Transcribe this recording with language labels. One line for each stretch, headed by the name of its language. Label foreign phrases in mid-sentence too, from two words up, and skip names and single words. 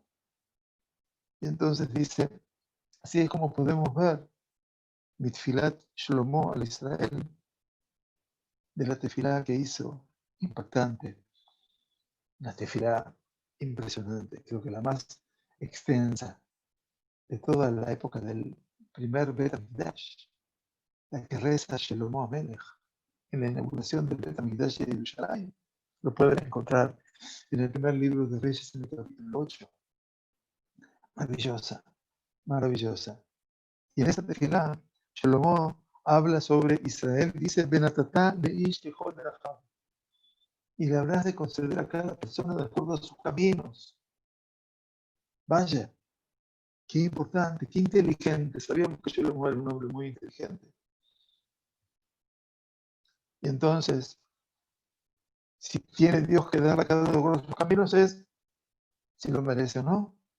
Spanish: Y entonces dice, así es como podemos ver
Hebrew: מתפילת שלמה על ישראל,
Spanish: de la tefilá que hizo, impactante, una tefilá impresionante, creo que la más extensa de toda la época del primer Bet HaMikdash, la que reza Shlomo Amelech en la inauguración del Bet HaMikdash de Yerushalayim. Lo pueden encontrar en el primer libro de Reyes, en el capítulo 8. Maravillosa, maravillosa. Y en esa tefilá, Shlomo habla sobre Israel, dice,
Hebrew: ונתת לאיש ככל דרכיו.
Spanish: Y le habrás de conceder a cada persona de acuerdo a sus caminos. Vaya, qué importante, qué inteligente. Sabíamos que Shlomo era un hombre muy inteligente. Y entonces, Si tiene Dios que dar a cada uno de sus caminos es si lo merece o no.